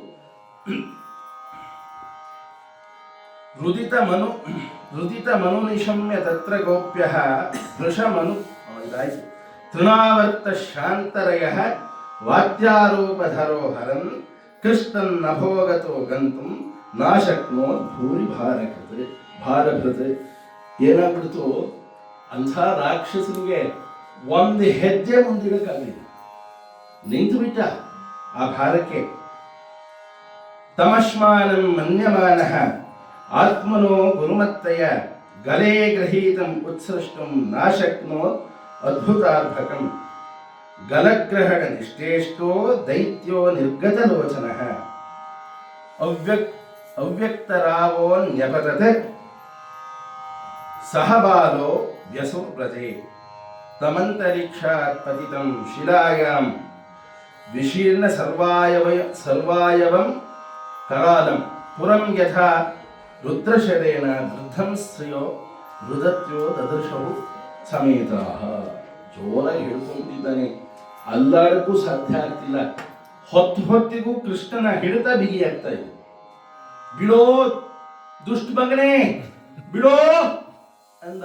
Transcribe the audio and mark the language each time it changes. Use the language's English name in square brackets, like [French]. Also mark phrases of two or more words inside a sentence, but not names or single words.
[Sanskrit] ರುದಿತ ಮನು ನಿಶಮ್ಯ ತತ್ರ ಗೋಪ್ಯ ವೃಷಮನು ತೃಣಾವರ್ತ ಶಾಂತರಯ ವಾದ್ಯಾರೂಪಧರೋ ಹರನ್ ಕೃಷ್ಣನ್ ನಭೋಗತೋ ಗಂತುಂ ನಾಶಕ್ನೋ ಭೂರಿ ಭಾರಭೃತ್. [Kannada] ಏನಾಗ್ಬಿಡ್ತು, ಅಂಥ ರಾಕ್ಷಸನಿಗೆ ಒಂದು ಹೆಜ್ಜೆ ಮುಂದಿಡಕ್ಕಾಗಲಿಲ್ಲ, ನಿಂತು ಬಿಟ್ಟ ಆ ಭಾರಕ್ಕೆ. [Sanskrit] ತಮಶ್ಮಾನಂ ಮನ್ಯಮಾನಃ ಆತ್ಮನೋ ಗುರುಮತ್ತಯ ಗಲೇ ಗೃಹೀತಂ ಉತ್ಸೃಷ್ಟಂ ನಾಶಕ್ನೋ ಅದ್ಭುತಾರ್ಭಕಂ ಗಲಗ್ರಹಣ ನಿಷ್ಠೇಷ್ಟೋ ದೈತ್ಯೋ ನಿರ್ಗತಲೋಚನಃ ಅವ್ಯಕ್ತರಾವೋ ನ್ಯಪತತ್ ಸಹಬಾಲೋ ವ್ಯಸುಪ್ರಜೆ ತಮಂತರಿಕ್ಷಾತ್ ಪತಿತಂ ಶಿಲಾಯಾಂ ವಿಶೀರ್ಣ ಸರ್ವಾಯವಂ ಕರಾಲಂ ಪುರಂ ಯಥಾ ರುದ್ರಶರೇಣ ವೃದ್ಧಂ ಸ್ತ್ರೀಯೋ ಮೃದತ್ಯೋ ದದೃಶವು ಸಮೇತಾಹ. [Kannada] ಜೋರಾಗಿ ಹಿಡ್ಕೊಂಡಿದ್ದಾನೆ, ಅಲ್ಲಾಡಕ್ಕೂ ಸಾಧ್ಯ ಆಗ್ತಿಲ್ಲ. ಹೊತ್ತಿಗೂ ಕೃಷ್ಣನ ಹಿಡಿತ ಬಿಗಿಯಾಗ್ತಾ ಇದೆ. ಬಿಡೋ ದುಷ್ಟ ಮಗನೇ, ಬಿಡೋ ಅಂದ.